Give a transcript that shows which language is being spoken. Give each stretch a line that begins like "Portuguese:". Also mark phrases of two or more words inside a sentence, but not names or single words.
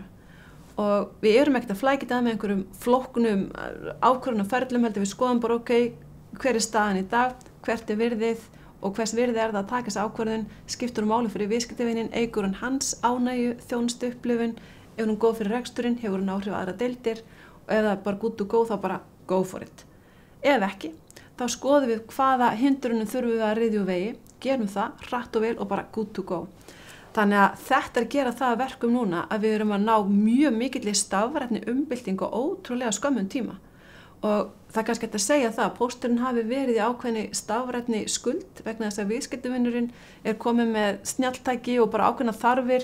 Icelandic: Og við erum ekkert að flækja það með einhverjum flóknum ákvörðunarferlum heldur við skoðum bara hver staðan í dag, hvert virðið og hvers virði það að taka þessa ákvörðun, skiptur máli fyrir viðskiptavininn, eykur hann hans ánægju, þjónustu upplifun, ef hún góð fyrir reksturinn, hefur hún áhrif á aðra deildir og ef það er bara
English: good to go
Icelandic: þá bara
English: go for it.
Icelandic: Ef ekki, þá skoðum við hvaða hindrunum þurfum við að ryðja úr vegi, gerum það hratt og vel og bara
English: good to go.
Icelandic: Þannig að þetta að gera það að verkum núna að við erum að ná mjög mikilli stafrænni umbyltingu og ótrúlega skömmum tíma. Og það er kannski hægt að segja það að pósturinn hafi verið í ákveðinni stafrænni skuld vegna þess að viðskiptavinurinn er komið með snjalltæki og bara ákveðna þarfir.